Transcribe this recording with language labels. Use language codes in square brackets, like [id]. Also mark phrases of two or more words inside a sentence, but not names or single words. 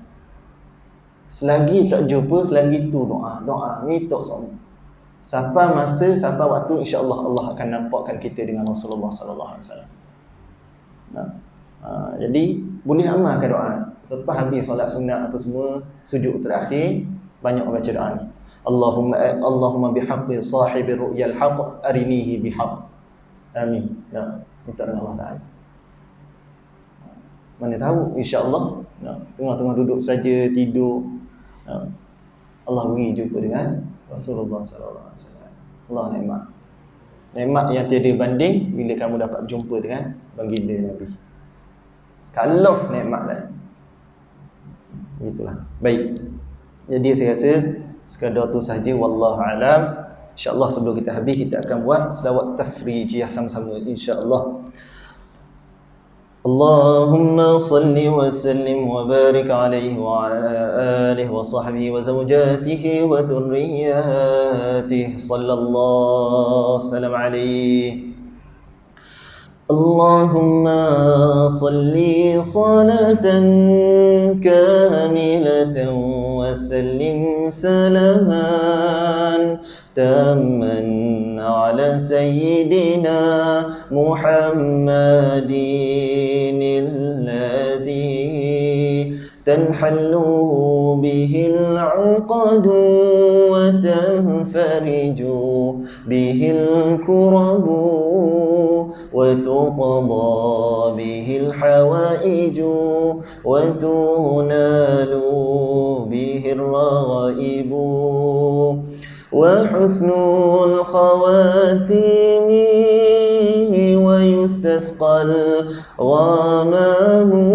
[ms] Selagi tak jumpa, selagi tu doa ni tak sama. Sampai masa, sampai waktu, insya-Allah Allah akan nampakkan kita dengan Rasulullah [ar] صلى الله عليه وسلم. [ms] Jadi boleh amalkan doa. Selepas habis solat sunat apa semua, sujud terakhir, banyak baca doa ni. [ar] اللهم بحق صاحب الرؤيا الحق أرنيه بحق. [ms] Amin. Minta dengan Allah Ta'ala. Mana tahu, insya-Allah tengah-tengah duduk saja, tidur, Allah beri jumpa dengan Rasulullah [ar] صلى الله عليه وسلم. [ms] Allah nikmat yang tiada banding bila kamu dapat jumpa dengan baginda Nabi. Kalau nikmat lain. Itulah. Baik. Jadi saya rasa sekadar tu saja, [ar] والله أعلم. [ms] Insya-Allah sebelum kita habis, kita akan buat selawat tafrijiyah sama-sama, insya-Allah. [ar] اللهم صل وسلم وبارك عليه وعلى آله وصحبه وزوجاته وذرياته صلى الله سلم عليه. اللهم صل صلاة كاملة وسلم سلاما تاما على سيدنا محمد الذي تنحل به العقد وتنفرج به الكرب وتقضى به الحوائج وتنال به الرغائب وحسن الخواتيم ويستسقى الغمام